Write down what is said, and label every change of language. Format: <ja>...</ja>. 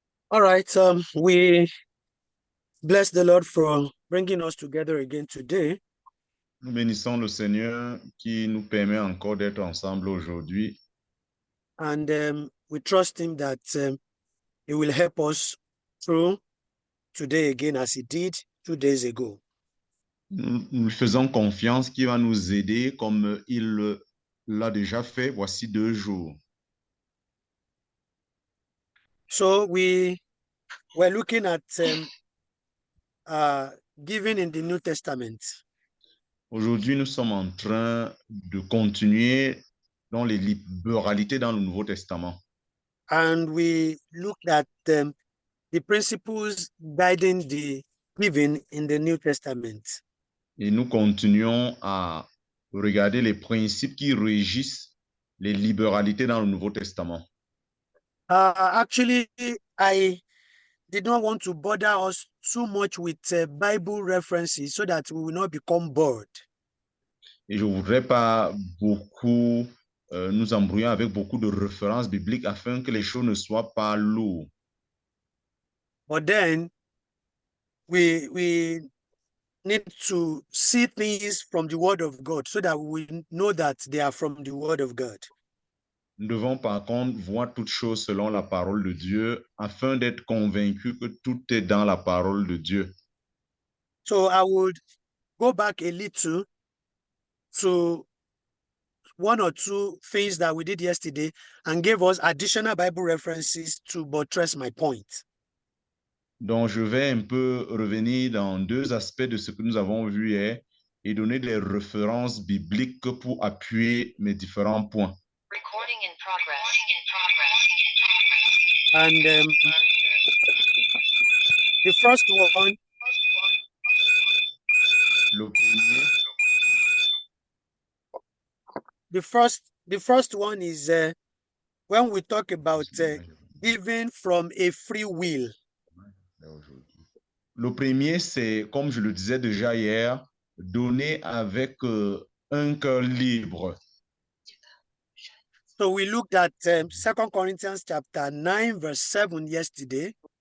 <en>All right, we bless the Lord for bringing us together again today.</en> <fr>Nous bénissons le Seigneur qui nous permet encore d'être ensemble aujourd'hui.</fr> <en>And we trust him that he will help us through today again as he did 2 days ago.</en> <fr>Nous faisons confiance qu'il va nous aider comme il l'a déjà fait voici 2 jours.</fr> <en>So we were looking at giving in the New Testament.</en> <fr>Aujourd'hui, nous sommes en train de continuer dans les libéralités dans le Nouveau Testament.</fr> <en>And we looked at the principles guiding the giving in the New Testament.</en> <fr>Et nous continuons à regarder les principes qui régissent les libéralités dans le Nouveau Testament.</fr> <en>Actually, I did not want to bother us too much with Bible references so that we will not become bored.</en> <fr>Et je ne voudrais pas beaucoup nous embrouiller avec beaucoup de références bibliques afin que les choses ne soient pas lourdes.</fr> <en>But then we need to see things from the Word of God so that we know that they are from the Word of God.</en> <fr>Nous devons par contre voir toutes choses selon la parole de Dieu afin d'être convaincus que tout est dans la parole de Dieu.</fr> <en>So I would go back a little to 1 or 2 things that we did yesterday and gave us additional Bible references to buttress my point.</en> <fr>Donc, je vais un peu revenir dans 2 aspects de ce que nous avons vu hier et donner des références bibliques pour appuyer mes différents points.</fr> <en>Recording in progress. And the first one,</en> <fr>Le premier,</fr> <en>the first one is when we talk about giving from a free will.</en> <fr>le premier, c'est, comme je le disais déjà hier, donner avec un cœur libre.</fr> <en>So we looked at 2 Corinthians chapter 9, verse 7 yesterday.</en>